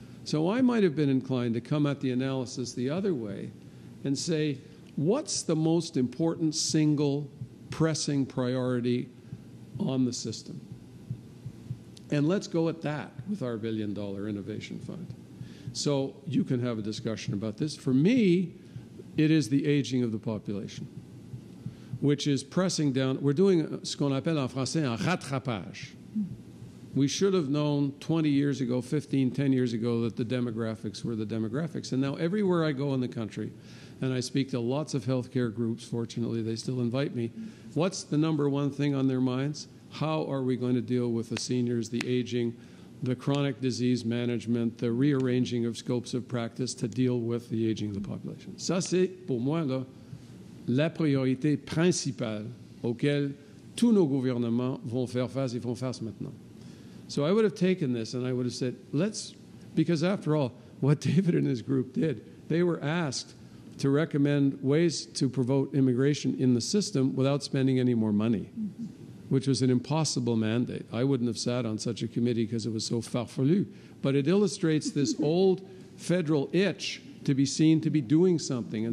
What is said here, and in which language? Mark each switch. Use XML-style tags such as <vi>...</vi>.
<en>So I might have been inclined to come at the analysis the other way and say, what's the most important single pressing priority on the system? And let's go at that with our $1 billion innovation fund. So you can have a discussion about this. For me, it is the aging of the population, which is pressing down. We're doing</en> <fr>ce qu'on appelle en français un rattrapage.</fr> <en>We should have known 20 years ago, 15, 10 years ago, that the demographics were the demographics. And now everywhere I go in the country, and I speak to lots of healthcare groups, fortunately they still invite me, what's the number one thing on their minds? How are we going to deal with the seniors, the aging, the chronic disease management, the rearranging of scopes of practice to deal with the aging of the population?</en> <fr>Ça, c'est, pour moi, là, la priorité principale auquel tous nos gouvernements vont faire face et font face maintenant.</fr> <en>So I would have taken this and I would have said, because after all, what David and his group did, they were asked to recommend ways to promote immigration in the system without spending any more money, which was an impossible mandate. I wouldn't have sat on such a committee because it was so farfelu. But it illustrates this old federal itch to be seen to be doing something.</en>